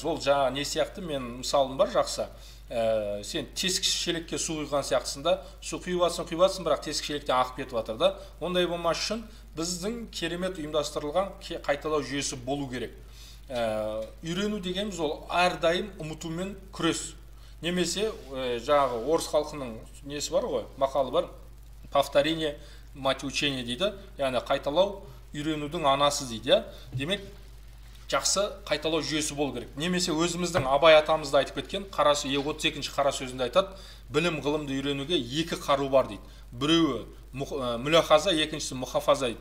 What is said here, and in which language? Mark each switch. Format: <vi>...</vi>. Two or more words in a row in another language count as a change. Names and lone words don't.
<kk>Ол жаңа не сияқты, мен мысалым бар жақсы. Сен тесік шелекке су құйған сияқтысында, су құйып жатсың, бірақ тесік шелектен ағып кетіп жатыр да. Ондай болмас үшін біздің керемет ұйымдастырылған қайталау жүйесі болу керек. Үйрену дегеніміз ол әрдайым ұмытумен күрес. Немесе жаңағы орыс халқының несі бар ғой, мақалы бар,</kk> <ru>повторение мать учения</ru> <kk>дейді, яғни қайталау үйренудің анасы дейді. Демек, жақсы қайталау жүйесі болу керек. Немесе өзіміздің Абай атамыз да айтып кеткен, 32-ші қара сөзінде айтады, білім ғылымды үйренуге 2 қару бар дейді. Біреуі мүлахаза, екіншісі мұхафаза дейді.</kk>